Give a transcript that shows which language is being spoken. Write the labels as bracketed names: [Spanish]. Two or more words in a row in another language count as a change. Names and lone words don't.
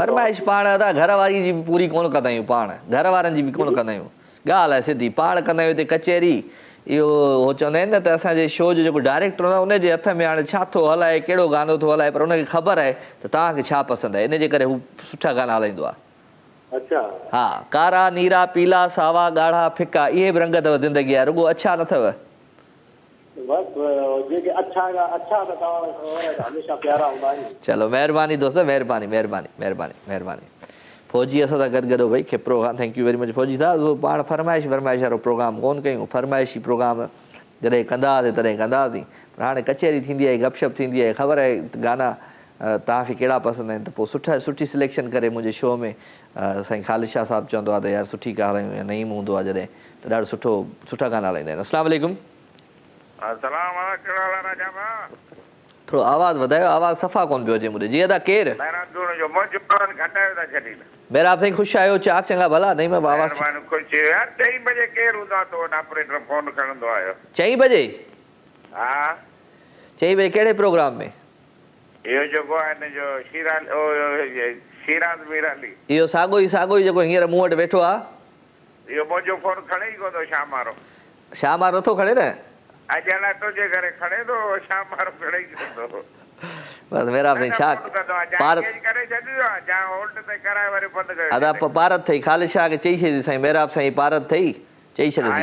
[Sindhi] फरमाइश पाण अदा घर वारी जी बि पूरी कोन कंदा आहियूं, पाण घर वारनि जी बि कोन कंदा आहियूं। ॻाल्हि आहे सिधी, पाण कंदा आहियूं हिते कचहरी। इहो उहो चवंदा आहिनि न त असांजे शो जो जेको डायरेक्टर हूंदो आहे उनजे हथ में हाणे छा थो हलाए, कहिड़ो गानो थो हलाए, पर उनखे ख़बर आहे त तव्हांखे छा पसंदि आहे, इन जे करे हू सुठा गाना हलाईंदो आहे। अच्छा। हा, कारा नीरा पीला सावा ॻाढ़ा फिका, इहे बि रंग अथव ज़िंदगी जा, रुॻो अच्छा न अथव। चलो महिरबानी दोस्त, महिरबानी महिरबानी महिरबानी महिरबानी। फौजी असां सां गॾु गॾो भई खिपरो खां, [English] thank you very much फौजी साहब। [Sindhi] पाण फरमाइश वारो प्रोग्राम कोन कयूं, फरमाइशी प्रोग्राम जॾहिं कंदा हुआसीं तॾहिं कंदा हुआसीं, पर हाणे कचहरी थींदी आहे, गपशप थींदी आहे, ख़बर आहे गाना तव्हांखे कहिड़ा पसंदि आहिनि, त पोइ सुठी सिलेक्शन करे मुंहिंजे शो में साईं ख़ालिद शाह साहिबु चवंदो आहे त यार सुठी ॻाल्हि हलायूं, या नईम हूंदो आहे जॾहिं त ॾाढो सुठा गाना हलाईंदा आहिनि। [Arabic] السلام عليكم. [Sindhi] थोरो आवाज़ु वधायो, आवाज़ु सफ़ा कोन पियो अचे मुंहिंजे। जी अदा केरु? मेहराब साईं, ख़ुशि आहियो? चाक चङा भला? [Urdu] نہیں میں آواز 4 بجے? हाँ। [Sindhi] 4 बजे कहिड़े प्रोग्राम में? इहो साॻो ई जेको हींअर मूं वटि वेठो आहे? शाम वारो नथो खणे न? बसि मेहराब साईं, छा अदा पारत अथई, ख़ालिद शाह खे चई छॾी साईं, मेहराब साईं पारत अथई, चई छॾियोसीं।